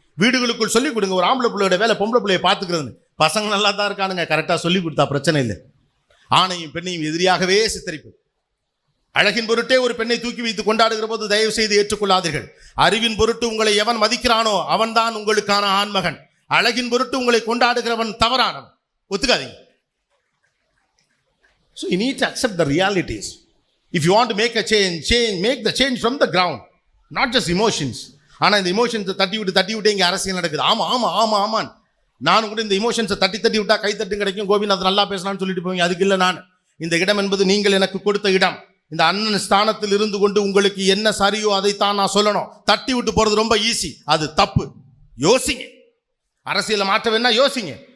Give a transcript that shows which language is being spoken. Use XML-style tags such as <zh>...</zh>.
<ta>வீடுகளுக்குள் சொல்லிக் கொடுங்க, ஒரு ஆம்பளை பிள்ளையோட வேலை பொம்பளை பிள்ளையை பார்த்துக்கிறதுன்னு. பசங்க நல்லா தான் இருக்கானுங்க, கரெக்டாக சொல்லி கொடுத்தா பிரச்சனை இல்லை. ஆணையும் பெண்ணையும் எதிரியாகவே சித்தரிப்பு. அழகின் பொருட்டே ஒரு பெண்ணை தூக்கி வைத்து கொண்டாடுகிற போது தயவு செய்து ஏற்றுக்கொள்ளாதீர்கள். அறிவின் பொருட்டு உங்களை எவன் மதிக்கிறானோ அவன்தான் உங்களுக்கான ஆண்மகன். அழகின் பொருட்டு உங்களை கொண்டாடுகிறவன் தவறானவன். ஒத்துக்காதீங்க.</ta> <en>So you need to accept the realities. If you want to make a change, make the change from the ground, not just emotions.</en> <ta>ஆனால் இந்த இமோஷன்ஸை தட்டி விட்டு இங்கே அரசியல் நடக்குது. ஆமாம் நானும் கூட இந்த இமோஷன்ஸை தட்டி விட்டா கைத்தட்டு கிடைக்கும், கோபிநாத் நல்லா பேசலாம்னு சொல்லிட்டு போவீங்க. அதுக்கு இல்லை, நான் இந்த இடம் என்பது நீங்கள் எனக்கு கொடுத்த இடம். இந்த அண்ணன் ஸ்தானத்தில் இருந்து கொண்டு உங்களுக்கு என்ன சரியோ அதைத்தான் நான் சொல்லணும். தட்டி விட்டு போகிறது ரொம்ப ஈஸி, அது தப்பு. யோசிங்க, அரசியலை மாற்ற வேணா யோசிங்க.</ta>